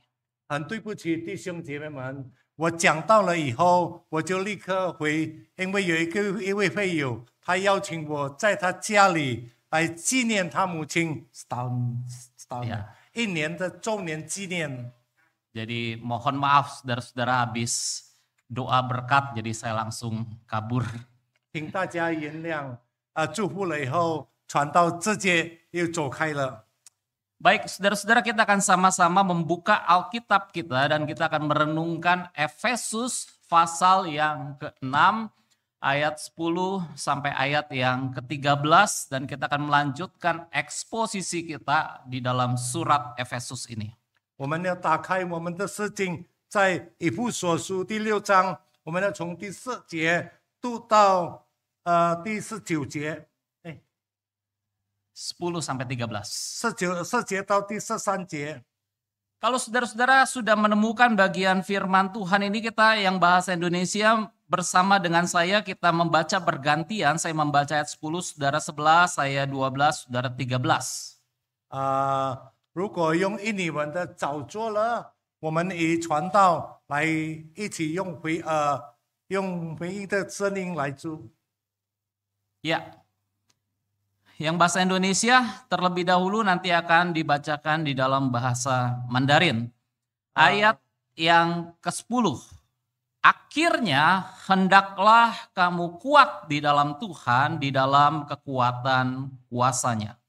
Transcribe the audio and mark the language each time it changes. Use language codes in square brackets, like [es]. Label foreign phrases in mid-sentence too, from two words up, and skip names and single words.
[zh] 很对不起弟兄姐妹们，我讲到了以后，我就立刻回，因为有一位会友，他邀请我在他家里来纪念他母亲 [id] Ya. [zh] 1年的周年纪念。 [id] Jadi mohon maaf saudara-saudara habis doa berkat jadi saya langsung kabur. [zh] 请大家原谅，祝福了以后，传道直接又走开了。 [id] Baik saudara-saudara, kita akan sama-sama membuka Alkitab kita dan kita akan merenungkan Efesus pasal yang ke-6 ayat 10 sampai ayat yang ke-13 dan kita akan melanjutkan eksposisi kita di dalam surat Efesus ini. [zh] 我们要打开我们的圣经，在以弗所书第6章，我们要从第4节读到第19节， [id] 10 sampai 13. [zh] 4节到第13节。 [id] Kalau saudara-saudara sudah menemukan bagian firman Tuhan ini, kita yang bahasa Indonesia bersama dengan saya kita membaca bergantian. Saya membaca ayat 10, saudara 11, saya 12, saudara 13. [zh] 如果用印尼文的早做了，我们以传道来一起用回应的声音来读。 [id] Ya, yang bahasa Indonesia terlebih dahulu nanti akan dibacakan di dalam bahasa Mandarin. Ayat yang ke-10. Akhirnya hendaklah kamu kuat di dalam Tuhan, di dalam kekuatan kuasa-Nya.